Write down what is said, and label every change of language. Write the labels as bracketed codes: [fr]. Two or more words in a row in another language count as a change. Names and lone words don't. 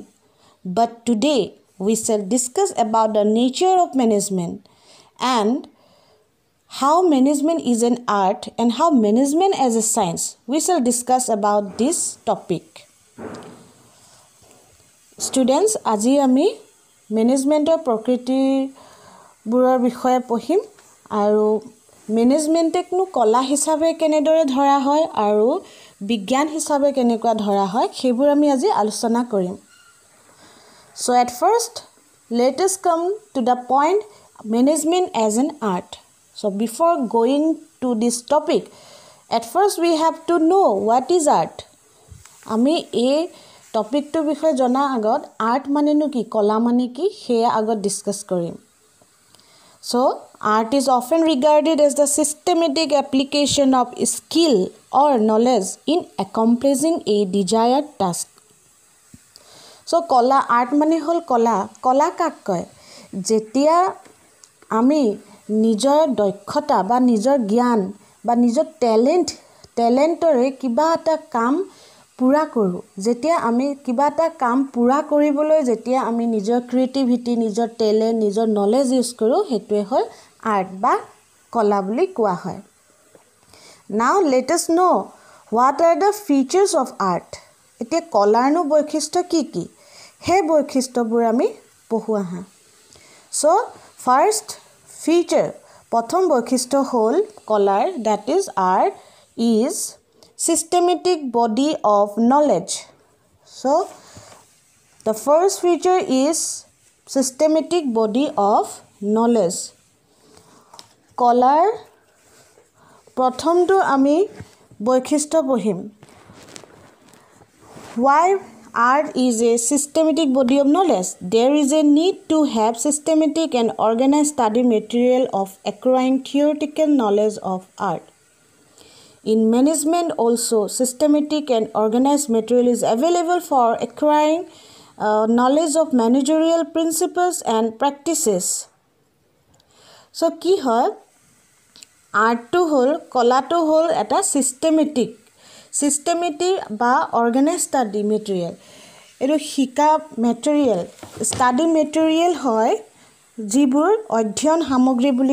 [en] But today we shall discuss about the nature of management and how management is an art and how management as a science. We shall discuss about this topic. Students, [as] আজি আমি মেনেজমেন্টৰ প্ৰকৃতিবোৰৰ বিষয়ে পঢ়িম আৰু মেনেজমেন্টকনো কলা হিচাপে কেনেদৰে ধৰা হয় আৰু বিজ্ঞান হিচাপে কেনেকুৱা ধৰা হয় সেইবোৰ আমি আজি আলোচনা কৰিম। [en] So at first, let us come to the point management as an art. So before going to this topic, at first we have to know what is art. [as] আমি এই টপিকটোৰ বিষয়ে জনা আগত আৰ্ট মানেনো কি কলা মানে কি হেয়া আগত ডিসকাস কৰিম। [en] So art is often regarded as the systematic application of skill or knowledge in accomplishing a desired task. [as] So কলা আৰ্ট মানে হল কলা কাক কয় যেতিয়া আমি নিজৰ দক্ষতা বা নিজৰ জ্ঞান বা নিজৰ টেলেন্টৰে কিবা এটা কাম পুৰা কৰো যেতিয়া আমি কিবা এটা কাম পুৰা কৰিবলৈ যেতিয়া আমি নিজৰ ক্ৰিয়েটিভিটি নিজৰ টেলেন্ট নিজৰ নলেজ ইউজ কৰো হেতুৱে হল আৰ্ট বা কলা বুলি কোৱা হয়। [en] Now let us know what are the features of art. [as] এতিয়া কলাৰনো বৈশিষ্ট্য কি কি হে বৈশিষ্ট্যবোৰ আমি পঢ়ুৱা হা। [en] So first feature [as] প্ৰথম বৈশিষ্ট্য হল কলাৰ [en] that is art is systematic body of knowledge. So the first feature is systematic body of knowledge. [as] কলাৰ প্ৰথমটো আমি বৈশিষ্ট্য পঢ়িম। [en] Why art is a systematic body of knowledge? There is a need to have systematic and organized study material of acquiring theoretical knowledge of art. In management also, systematic and organized material is available for acquiring knowledge of managerial principles and practices. So, [as] কি হয় আৰ্টটো হল কলাটো হল এটা সিস্টেমেটিক বা [en] organize study material [as] এটো শিকা মেটেৰিয়েল [en] study material [as] হয় যিবোৰ অধ্যয়ন সামগ্ৰী বুলি